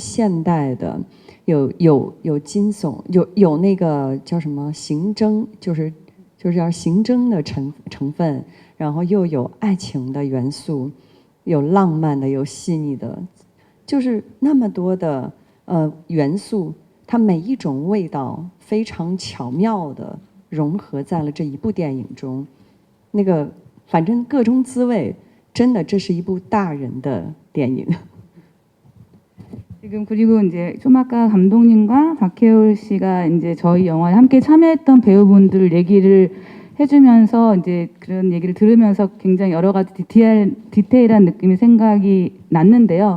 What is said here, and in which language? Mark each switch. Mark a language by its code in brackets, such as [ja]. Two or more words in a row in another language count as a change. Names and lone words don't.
[zh] 现代的，有惊悚，有那个叫什么刑侦，就是要刑侦的成分，然后又有爱情的元素，有浪漫的，有细腻的，就是那么多的元素，它每一种味道非常巧妙的融合在了这一部电影中。那个反正各种滋味，真的这是一部大人的电影。 [ko] 지금 그리고 이제 좀 아까 감독님과 박해올 씨가 이제 저희 영화에 함께 참여했던 배우분들 얘기를 해주면서 이제 그런 얘기를 들으면서 굉장히 여러 가지 디테일한 느낌이 생각이 났는데요.